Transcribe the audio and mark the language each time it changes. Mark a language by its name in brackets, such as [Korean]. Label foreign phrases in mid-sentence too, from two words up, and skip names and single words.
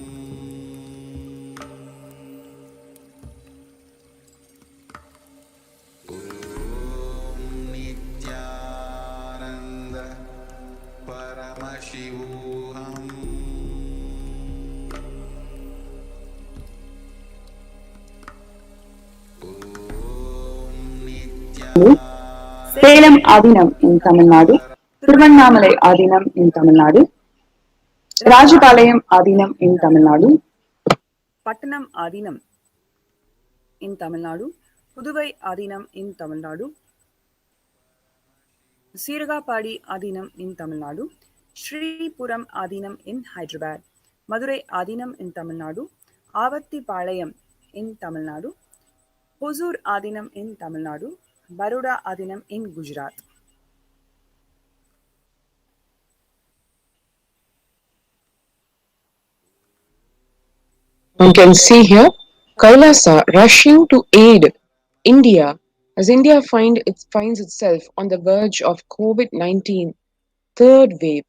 [Sanskrit] Om Nithyananda Paramashivoham. Om Nithyananda [English] Salem Adinam in Tamil Nadu, Tiruvannamalai Adinam in Tamil Nadu, Rajapalayam Adinam in Tamil Nadu, Pattanam Adinam in Tamil Nadu, Puduvai Adinam in Tamil Nadu, Siragapadi Adinam in Tamil Nadu, Sri Puram Adinam in Hyderabad, Madurai Adinam in Tamil Nadu, Avatti Palayam in Tamil Nadu, Hosur Adinam in Tamil Nadu, Baroda Adinam in Gujarat. You can see here Kailasa rushing to aid India as India finds itself on the verge of COVID-19 third wave.